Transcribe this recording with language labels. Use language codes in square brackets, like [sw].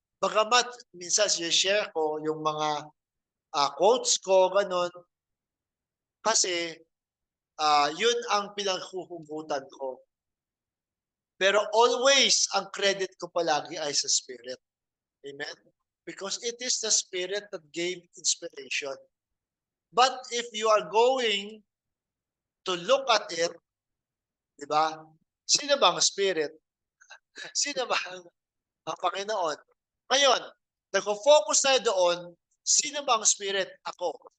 [tl] Bagamat minsan shine-share ko yung mga quotes ko, gano'n, kasi yun ang pinaghuhugutan ko. Pero always, ang credit ko palagi ay sa Spirit. Amen? [en] Because it is the Spirit that gave inspiration. But if you are going to look at it, [tl] di ba? Sino ba ang Spirit? Sino ba ang Panginoon? Ngayon, nagfo-focus tayo doon, sino ba ang Spirit? Ako.